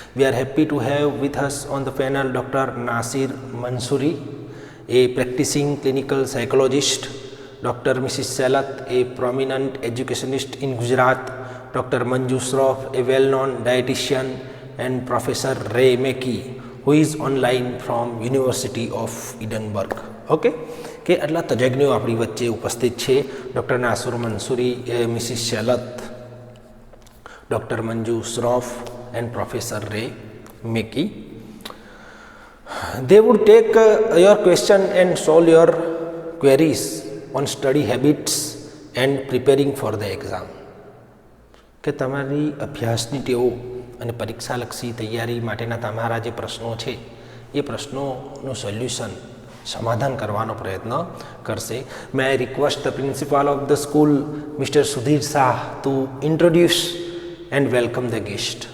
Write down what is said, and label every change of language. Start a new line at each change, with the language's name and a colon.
English: We are happy to have with us on the panel doctor Nasir Mansuri, a practicing clinical psychologist, Dr. Mrs. Salat, a prominent educationist in Gujarat, Dr. Manju Shroff, a well-known dietitian, and Professor Ray Mackey, who is online from University of Edinburgh. Okay?
Gujarati: કે આટલા તજજ્ઞો આપણી વચ્ચે ઉપસ્થિત છે. Doctor નાસુર Mansuri, Mrs Selat, doctor Manju Shroff and professor Ray મેકી.
English: They would take your question and solve your queries on study habits and preparing for the exam.
Gujarati: કે તમારી અભ્યાસની ટેવો અને પરીક્ષાલક્ષી તૈયારી માટેના તમારા જે પ્રશ્નો છે એ પ્રશ્નોનું સોલ્યુશન, સમાધાન કરવાનો પ્રયત્ન કરશે.
English: May I request the principal of the school mister Sudhir Shah to introduce and welcome the guest.